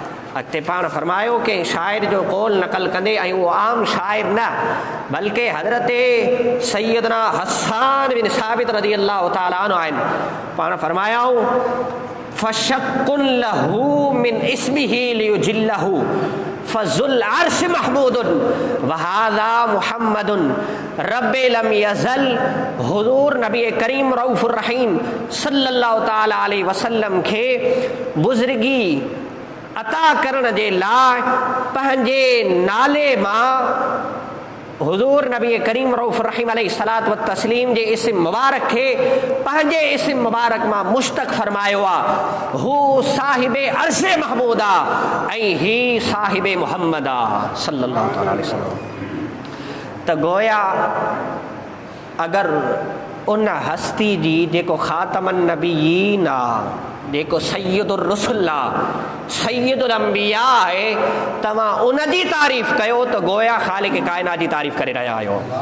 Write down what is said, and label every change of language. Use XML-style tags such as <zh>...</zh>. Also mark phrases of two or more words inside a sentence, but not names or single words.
<sd>अॻिते पाण फरमायो कि शाइर जो कौल नक़ल कंदे, ऐं उहो आम शाइर न बल्कि हज़रत सैयदना हसान बिन साबित</sd> <ar>رضي الله تعالى عنه</ar> <sd>आहिनि। पाण फरमायाऊं</sd> <ar>فشق له من اسمه ليجله فذو العرش محمود وهذا محمد ربي لم يزل.</ar> <sd>हुज़ूर नबी करीम रऊफ़ुर रहीम</sd> <ar>صلى الله تعالى عليه وسلم</ar> <sd>खे बुज़ुर्गी अता करण जे लाइ पंहिंजे नाले मां हुज़ूर नबी करीम रऊफ़ुर रहीम</sd> <ar>عليه الصلاة والتسليم</ar> <sd>जे इस्म मुबारक खे पंहिंजे इस्म मुबारक मां मुश्तक़ फरमायो आहे। हू साहिबे अर्श महमूद आहे ऐं ही साहिबे मुहम्मद आहे</sd> <ar>صلى الله عليه وسلم.</ar> <sd>त गोया अगरि उन हस्ती जी जेको ख़ातमन नबीयीन आहे, जेको सैयदुर रसूल आहे, सैयदुल अंबिया आहे, तव्हां उन जी तारीफ़ कयो त गोया ख़ालिक़ काइनात जी तारीफ़ करे रहिया आहियो।</sd>